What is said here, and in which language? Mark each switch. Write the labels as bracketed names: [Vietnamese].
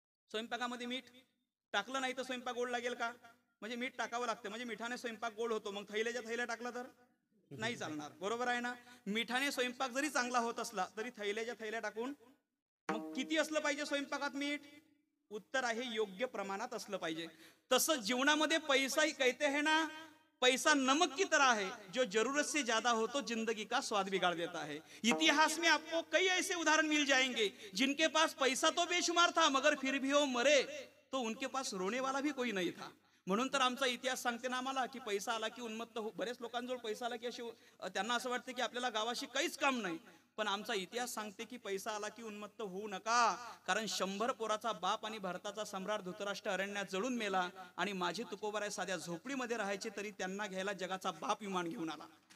[Marathi] स्वयंपाकामध्ये मीठ टाकलं नाही तर स्वयंपाक गोड लागेल का? म्हणजे मीठ टाकावं लागतं, म्हणजे मिठाने स्वयंपाक गोड होतो. मग थैल्याच्या थैल्या टाकला तर नाही चालणार, बरोबर आहे ना? मिठाने स्वयंपाक जरी चांगला होत असला तरी थैल्याच्या थैल्या टाकून मग किती असलं पाहिजे स्वयंपाकात मीठ? उत्तर आहे योग्य प्रमाणात असलं पाहिजे. तसं जीवनामध्ये पैसाही [Hindi] कहते हैं ना, पैसा नमक की तरह है जो जरूरत से ज्यादा हो तो जिंदगी का स्वाद बिगाड़ देता है. इतिहास में आपको कई ऐसे उदाहरण मिल जाएंगे जिनके पास पैसा तो बेशुमार था मगर फिर भी वो मरे तो उनके पास रोने वाला भी कोई नहीं था. [Marathi] म्हणून तर आमचा इतिहास सांगते ना आम्हाला की पैसा आला की उन्मत्त हो. बरेच लोकांजवळ पैसा आला की अशी त्यांना असं वाटतं की आपल्याला गावाशी काहीच काम नाही, पण आमचा इतिहास सांगते की पैसा आला की उन्मत्त होऊ नका. कारण 100 पोराचा बाप आणि भारताचा सम्राट धृतराष्ट्र अरण्यात जळून मेला आणि माझे तुकोबराय साध्या झोपडीमध्ये राहायचे तरी त्यांना घ्यायला जगाचा बाप विमान घेऊन आला.